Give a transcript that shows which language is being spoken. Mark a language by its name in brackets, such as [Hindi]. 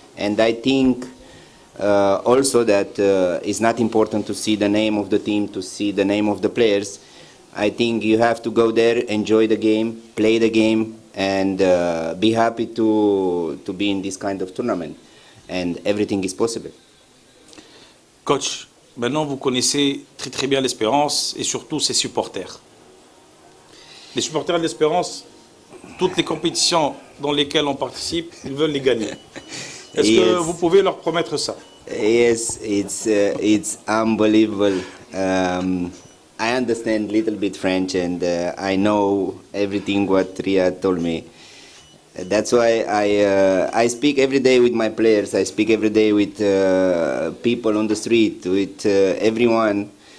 [English] And I think also that it's not important to see the name of the team, to see the name of the players. I think you have to go there, enjoy the game, play the game, and be happy to be in this kind of tournament. And everything is possible. [French] Coach, maintenant vous connaissez très très bien l'Espérance et surtout ses supporters. Les supporters de l'Espérance, toutes les compétitions dans lesquelles on participe, ils veulent les gagner. Est-ce que vous pouvez leur promettre ça? [English] Yes, it's unbelievable. I understand a little bit French and I know everything what Riyad told me. That's why I speak every day with my players. I speak every day with people on the street, with everyone.